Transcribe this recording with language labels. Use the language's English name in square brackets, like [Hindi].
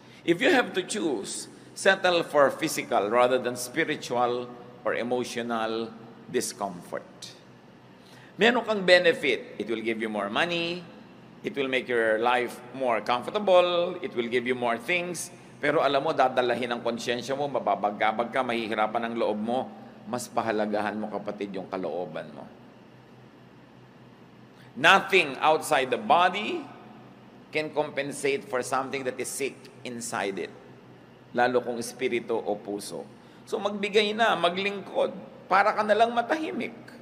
[English] If you have to choose, settle for physical rather than spiritual or emotional discomfort. [Filipino] Meron kang [English] benefit. It will give you more money. It will make your life more comfortable. It will give you more things. [Filipino] Pero alam mo, dadalahin ang konsyensya mo, mababagabag ka, mahihirapan ang loob mo. Mas pahalagahan mo, kapatid, yung kalooban mo. [English] Nothing outside the body can compensate for something that is sick inside it. [Filipino] Lalo kung espiritu o puso. So magbigay na, maglingkod, para ka nalang matahimik.